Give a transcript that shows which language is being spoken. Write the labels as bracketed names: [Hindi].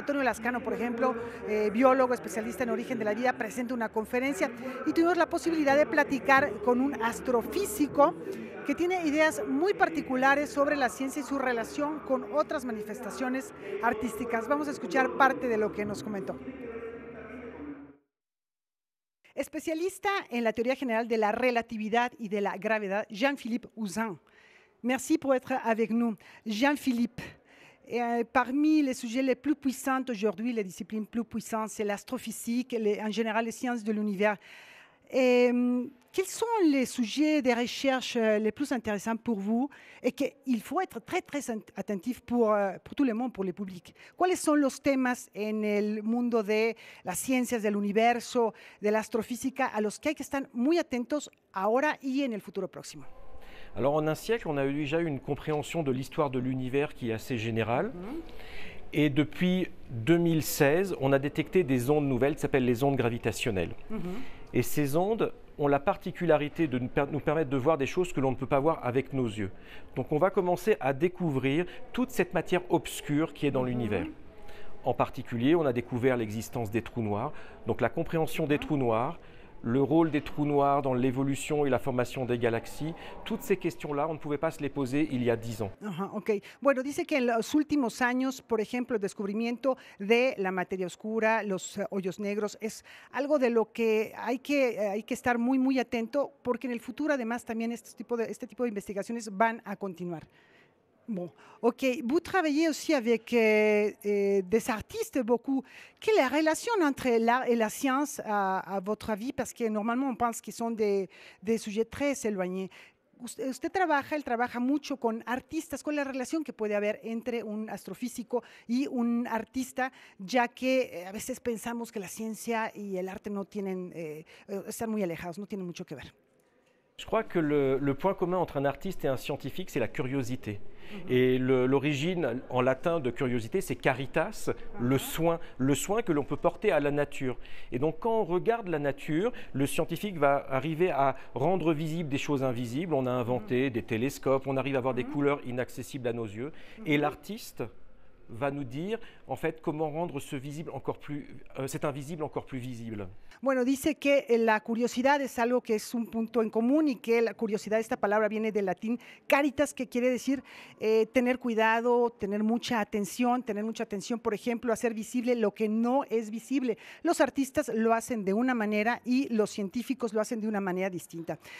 [Spanish] Antonio Lascano, por ejemplo, biólogo, especialista en origen de la vida, presenta una conferencia y tuvimos la posibilidad de platicar con un astrofísico que tiene ideas muy particulares sobre la ciencia y su relación con otras manifestaciones artísticas. Vamos a escuchar parte de lo que nos comentó. Especialista en la teoría general de la relatividad y de la gravedad, Jean-Philippe Houzin. [French] Merci pour être avec nous. Jean-Philippe, parmi les sujets les plus puissants aujourd'hui, les disciplines plus puissantes, c'est l'astrophysique, en général les sciences de l'univers. Quels sont les sujets de recherche les plus intéressants pour vous et qu'il faut être très attentif pour tout le monde, pour le public? [Spanish] ¿Cuáles son los temas en el mundo de las ciencias del universo, de la astrofísica, a los que hay que estar muy atentos ahora y en el futuro próximo? [French] Alors en un siècle, on a déjà eu une compréhension de l'histoire de l'univers qui est assez générale. Et depuis 2016, on a détecté des ondes nouvelles qui s'appellent les ondes gravitationnelles. Et ces ondes ont la particularité de nous permettre de voir des choses que l'on ne peut pas voir avec nos yeux. Donc on va commencer à découvrir toute cette matière obscure qui est dans l'univers. En particulier, on a découvert l'existence des trous noirs. Donc la compréhension des trous noirs, le rôle des trous noirs dans l'évolution y la formation des galaxies, toutes ces questions-là, on ne pouvait pas se les poser il y a 10 ans. Ok. [Spanish] Bueno, dice que en los últimos años, por ejemplo, el descubrimiento de la materia oscura, los hoyos negros, es algo de lo que hay que estar muy atento, porque en el futuro además también este tipo de investigaciones van a continuar. Bon, ok. [French] Vous travaillez aussi avec des artistes beaucoup. Quelle est la relation entre l'art et la science à votre avis? Parce que normalement on pense qu'ils sont des sujets très éloignés. [Spanish] Usted trabaja, él trabaja mucho con artistas. ¿Cuál es la relación que puede haber entre un astrofísico y un artista? Ya que a veces pensamos que la ciencia y el arte no tienen, están muy alejados, no tienen mucho que ver. [French] Je crois que le point commun entre un artiste et un scientifique, c'est la curiosité. Et l'origine en latin de curiosité, c'est caritas, le soin que l'on peut porter à la nature. Et donc quand on regarde la nature, le scientifique va arriver à rendre visibles des choses invisibles. On a inventé des télescopes, on arrive à voir des couleurs inaccessibles à nos yeux. Et l'artiste va nous dire en fait comment rendre ce visible encore plus, cet invisible encore plus visible. [Spanish] Bueno, dice que la curiosidad es algo que es un punto en común y que la curiosidad, esta palabra viene del latín caritas, que quiere decir tener cuidado, tener mucha atención, por ejemplo, hacer visible lo que no es visible. Los artistas lo hacen de una manera y los científicos lo hacen de una manera distinta.